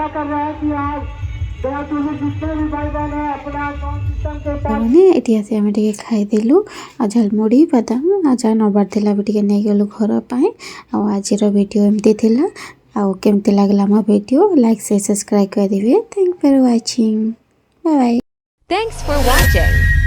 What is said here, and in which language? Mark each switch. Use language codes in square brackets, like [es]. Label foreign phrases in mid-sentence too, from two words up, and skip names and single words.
[hi] कर रहे हैं कि आज जितने भी भाई बहन है अपना साउंड सिस्टम के [or] ମାନେ ଏଠି ଆସି ଆମେ ଟିକେ ଖାଇଦେଲୁ ଆଉ ଝାଲମୁଢ଼ି ବାଦାମ ଆଉ ଯାହା ନେବାର ଥିଲା ବି ଟିକେ ନେଇଗଲୁ ଘର ପାଇଁ। ଆଉ ଆଜିର ଭିଡ଼ିଓ ଏମିତି ଥିଲା। ଆଉ କେମିତି ଲାଗିଲା ମୋ ଭିଡ଼ିଓ [en] like share subscribe [or] କରିଦିବେ। [en] Thank for watching, bye bye. Thanks for watching.